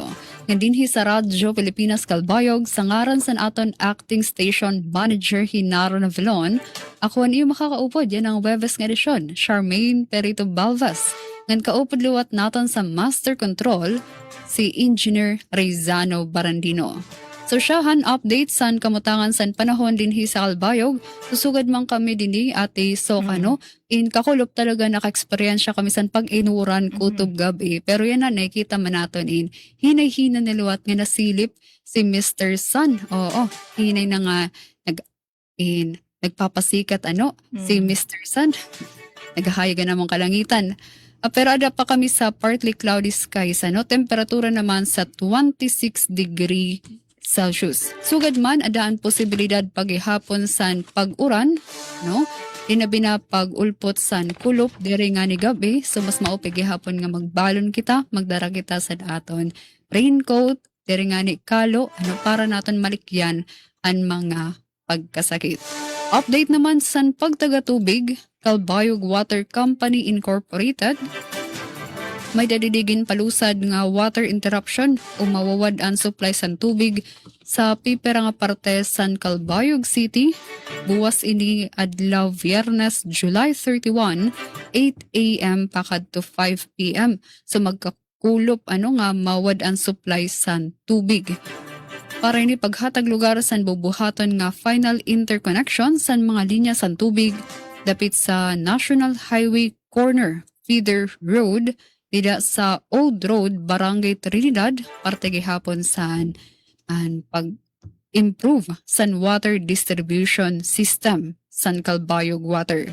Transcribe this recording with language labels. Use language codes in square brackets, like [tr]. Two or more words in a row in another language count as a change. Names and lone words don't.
[war] Nga dinhi sa Radyo Pilipinas Kalbayog sa ngaran sa aton [en] acting station manager [war] Hinaro Navilon, ako ang iyo makakaupod yan ang Webes nga edisyon, Charmaine Perito Balvas. Ngan kaupod liwat naton sa Master Control, si Engineer Rezano Barandino. So siyahan update san kamutangan san panahon dinhi sa Kalbayog. Susugad man kami dinhi ate Sokano. In kakulop talaga naka-experience kami san pag-inuran kutob gabi. Pero yan na nakita man naton in hinay-hina niluwat nga nasilip si Mr. Sun. Oo, hinay na nga nagpapasikat si Mr. Sun. Naghahayagan namang kalangitan. Pero ada pa kami sa [en] partly cloudy skies. [war] Temperatura naman sa 26 [en] degree Celsius. [war] Sugad man adaan posibilidad paghihapon sa pag-uran, Inabi na pag-ulpot san kulop diri nga ni gabi, so mas maupig gihapon nga magbalon kita, magdara kita sa aton raincoat, diri nga ni kalo, para naton malikyan ang mga pagkasakit. Update naman san pagtaga-tubig, Calbayog Water Company Incorporated, may dadidigin palusad nga [en] water interruption [war] o mawawad ang supply san tubig sa pipera nga parte san Calbayog City buwas ini adlaw Biyernes July 31 8 a.m. pakad to 5 p.m. so magkakulop nga mawad ang supply san tubig. Para ini paghatag lugar san bubuhaton nga [en] final interconnection [war] san mga linya san tubig dapit sa National Highway Corner Feeder Road dida sa Old Road, Barangay Trinidad, parte gihapon san ang pag-improve san [en] water distribution system [war] san Calbayog Water.